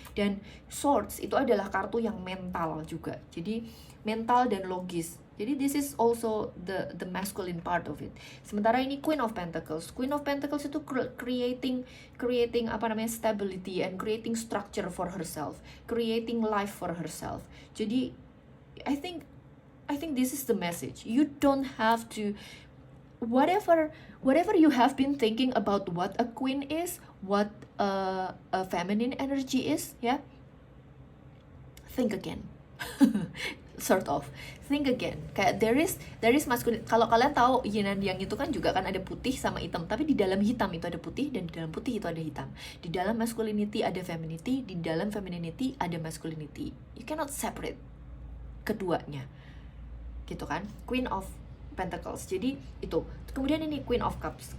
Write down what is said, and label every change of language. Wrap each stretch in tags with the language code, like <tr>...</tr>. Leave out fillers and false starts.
<id>Dan Swords itu adalah kartu yang mental juga. Jadi mental dan logis. Jadi</id> <en>this is also the masculine part of it.</en> <id>Sementara ini</id> <en>Queen of Pentacles. Queen of Pentacles itu creating</en> <id>apa namanya,</id> <en>stability and creating structure for herself, creating life for herself.</en> <id>Jadi</id> <en>I think this is the message. You don't have to, whatever you have been thinking about what a queen is, what a feminine energy is, ya, think again. Sort of, think again.</en> <id>Kayak</id> <en>there is masculine.</en> <id>Kalau kalian tahu yin and yang itu kan juga kan ada putih sama hitam, tapi di dalam hitam itu ada putih, dan di dalam putih itu ada hitam. Di dalam masculinity ada femininity, di dalam femininity ada masculinity.</id> <en>You cannot separate</en> <id>keduanya, gitu kan. Queen of Pentacles. Jadi itu. Kemudian ini Queen of Cups.</id>